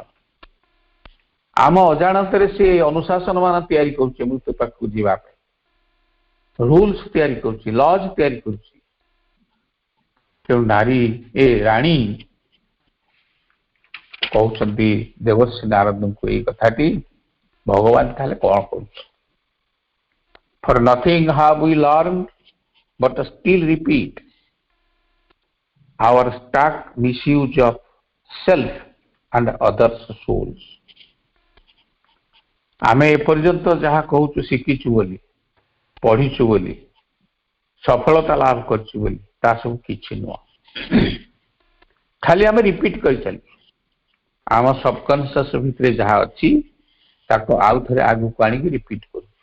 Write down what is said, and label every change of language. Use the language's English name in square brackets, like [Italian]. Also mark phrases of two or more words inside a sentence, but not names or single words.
[Odia] ଆମ ଅଜାଣତରେ ସେ ଅନୁଶାସନ ମାନ ତିଆରି କରୁଛି ମୃତ୍ୟୁ ପାଖକୁ ଯିବା ପାଇଁ, ରୁଲ୍ସ ତିଆରି କରୁଛି, ଲଜ ତିଆରି କରୁଛି। ତେଣୁ ରାଣୀ କହୁଛନ୍ତି ଦେବର୍ଷି ନାରଦଙ୍କୁ ଏଇ କଥାଟି, ଭଗବାନ ତାହେଲେ କଣ କରୁଛ? [English] For nothing have we learned but still repeat our stark misuse of self and others' souls. [Odia] ଆମେ ଏପର୍ଯ୍ୟନ୍ତ ଯାହା କହୁଛୁ ଶିଖିଛୁ ବୋଲି, ପଢିଛୁ ବୋଲି, ସଫଳତା ଲାଭ କରିଛୁ ବୋଲି, ତା ସବୁ କିଛି ନୁହଁ। ଖାଲି ଆମେ ରିପିଟ କରି ଚାଲିଛୁ। ଆମ ସବକନସିୟସ ଭିତରେ ଯାହା ଅଛି ତାକୁ ଆଉ ଥରେ ଆଗକୁ ଆଣିକି ରିପିଟ କରୁଛୁ।